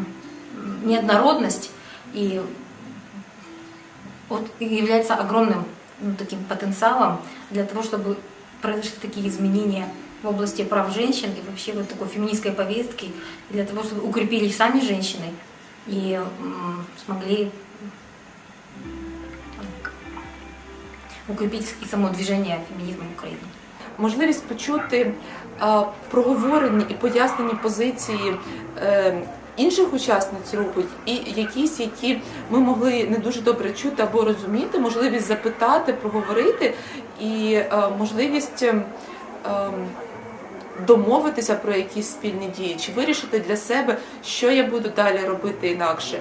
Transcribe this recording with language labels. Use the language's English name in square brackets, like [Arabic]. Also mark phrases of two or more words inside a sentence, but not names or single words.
[Russian] неоднородность и вот является огромным, ну, таким потенциалом для того, чтобы произошли такие изменения в области прав женщин и вообще вот такой феминистской повестки, для того, чтобы укрепились сами женщины и смогли укрепить и само движение феминизма в Україні. [Ukrainian] Можливість почути проговорені і пояснені позиції інших учасниць руху, і якісь, які ми могли не дуже добре чути або розуміти, можливість запитати, проговорити і можливість домовитися про якісь спільні дії, чи вирішити для себе, що я буду далі робити інакше.